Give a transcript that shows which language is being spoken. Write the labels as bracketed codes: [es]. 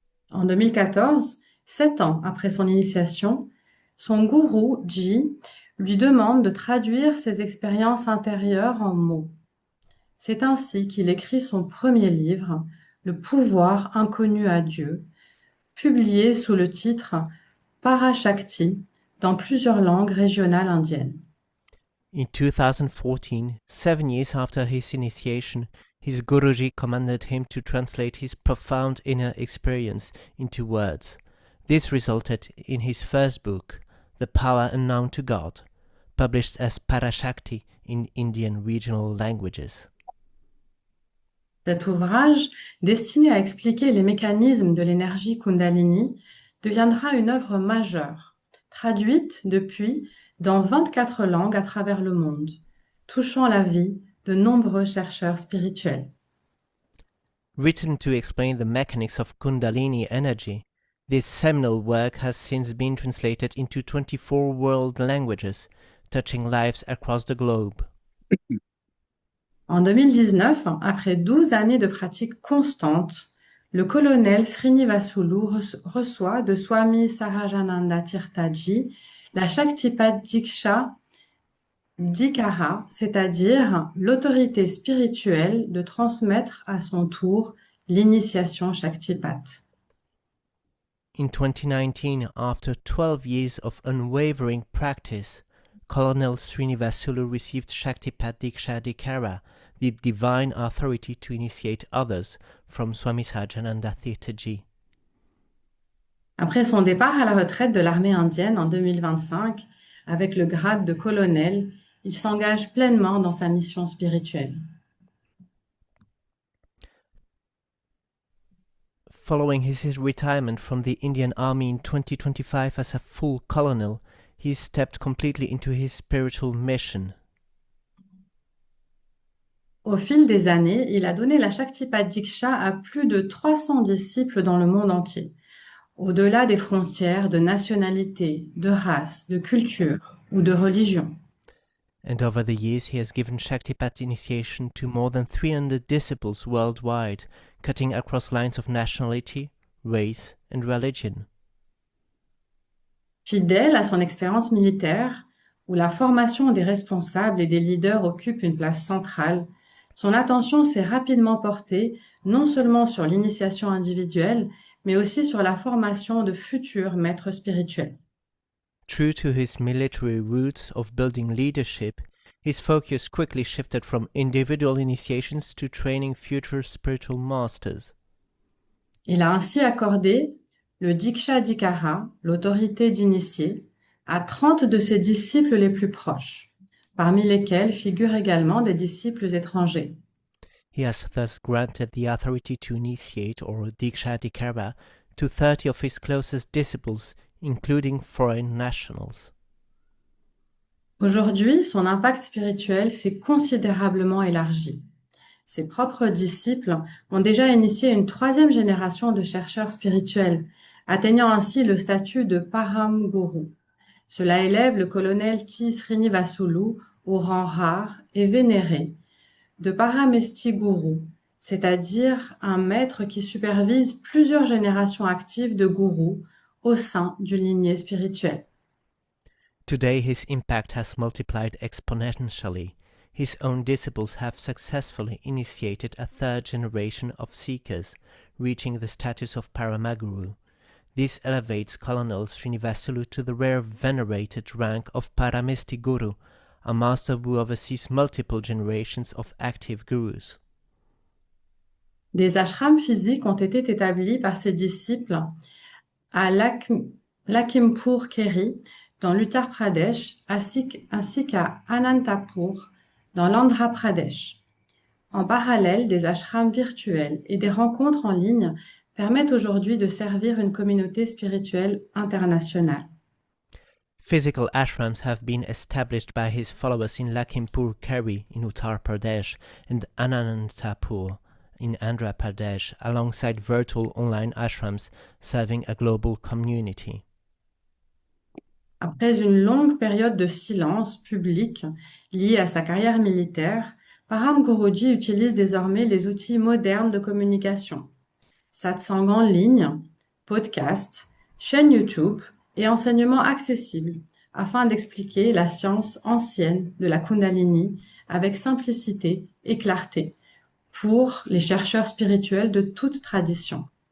[fr] En 2014, 7 ans après son initiation, son gourou, Ji, lui demande de traduire ses expériences intérieures en mots. C'est ainsi qu'il écrit son premier livre, Le pouvoir inconnu à Dieu, publié sous le titre Parashakti dans plusieurs langues régionales indiennes. [en] In 2014, 7 years after his initiation, his Guruji commanded him to translate his profound inner experience into words. This resulted in his first book, The Power Unknown to God, published as Parashakti in Indian regional languages. [fr] Cet ouvrage, destiné à expliquer les mécanismes de l'énergie Kundalini, deviendra une œuvre majeure, traduite depuis dans 24 langues à travers le monde, touchant la vie de nombreux chercheurs spirituels. [en] Written to explain the mechanics of Kundalini energy, this seminal work has since been translated into 24 world languages, touching lives across the globe. [fr] En 2019, après 12 années de pratique constante, le colonel Srinivasulu reçoit de Swami Sahajananda Tirthaji la Shaktipat Diksha Dikara, c'est-à-dire l'autorité spirituelle de transmettre à son tour l'initiation Shaktipat. [en] In 2019, after 12 years of unwavering practice, Colonel Srinivasulu received Shaktipat Diksha Dikara, the divine authority to initiate others, from Swami Sahajananda Tirthaji. [fr] Après son départ à la retraite de l'armée indienne en 2025, avec le grade de colonel, il s'engage pleinement dans sa mission spirituelle. [en] Following his retirement from the Indian Army in 2025 as a full colonel, he stepped completely into his spiritual mission. [fr] Au fil des années, il a donné la Shaktipat Diksha à plus de 300 disciples dans le monde entier, au-delà des frontières de nationalité, de race, de culture ou de religion. [en] And over the years he has given Shaktipat initiation to more than 300 disciples worldwide, cutting across lines of nationality, race and religion. [fr] Fidèle à son expérience militaire, où la formation des responsables et des leaders occupe une place centrale, son attention s'est rapidement portée non seulement sur l'initiation individuelle, mais aussi sur la formation de futurs maîtres spirituels. [en] True to his military roots of building leadership, his focus quickly shifted from individual initiations to training future spiritual masters. [fr] Il a ainsi accordé le Diksha Dikara, l'autorité d'initié, à 30 de ses disciples les plus proches, parmi lesquels figurent également des disciples étrangers. [en] He has thus granted the authority to initiate, or Diksha Dikara, to 30 of his closest disciples, including foreign nationals. [fr] Aujourd'hui, son impact spirituel s'est considérablement élargi. Ses propres disciples ont déjà initié une 3e génération de chercheurs spirituels, atteignant ainsi le statut de Param Guru. Cela élève le colonel T. Srinivasulu au rang rare et vénéré de Paramesti Guru, c'est-à-dire un maître qui supervise plusieurs générations actives de gourous au sein d'une lignée spirituelle. [en] Today his impact has multiplied exponentially. His own disciples have successfully initiated a 3rd generation of seekers, reaching the status of Paramaguru. This elevates Colonel Srinivasulu to the rare venerated rank of Paramesti Guru, a master who oversees multiple generations of active gurus. [fr] Des ashrams physiques ont été établis par ses disciples à Lakhimpur Kheri, dans l'Uttar Pradesh, ainsi qu'à Anantapur, dans l'Andhra Pradesh. En parallèle, des ashrams virtuels et des rencontres en ligne permettent aujourd'hui de servir une communauté spirituelle internationale. [en] Physical ashrams have been established by his followers in Lakhimpur Kheri in Uttar Pradesh and Anantapur in Andhra Pradesh, alongside virtual online ashrams serving a global community. [fr] Après une longue période de silence public liée à sa carrière militaire, Param Guruji utilise désormais les outils modernes de communication. Satsang en ligne, podcast, chaîne YouTube et enseignements accessibles afin d'expliquer la science ancienne de la Kundalini avec simplicité et clarté pour les chercheurs spirituels de toute tradition.